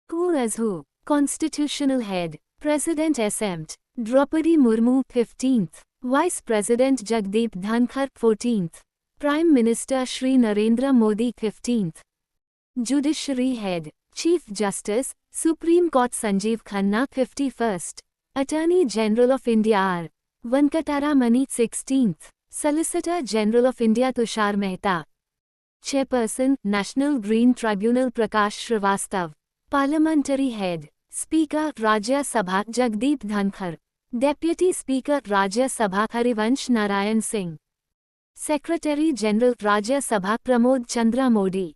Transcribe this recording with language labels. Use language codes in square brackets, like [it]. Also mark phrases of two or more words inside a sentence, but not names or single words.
[en] Who as who? Constitutional Head. President exempt. Draupadi Murmu 15th. Vice President Jagdeep Dhankar 14th. Prime Minister Shri Narendra Modi 15th. Judiciary Head. Chief Justice, Supreme Court Sanjeev Khanna 51st. Attorney General of India R. Venkataramani 16th. Solicitor General of India Tushar Mehta. Chairperson, National Green Tribunal Prakash Srivastav. Parliamentary Head. Speaker, Rajya Sabha Jagdeep Dhankar. Deputy Speaker, Rajya Sabha Harivansh Narayan Singh. Secretary General, Rajya Sabha Pramod Chandra Modi.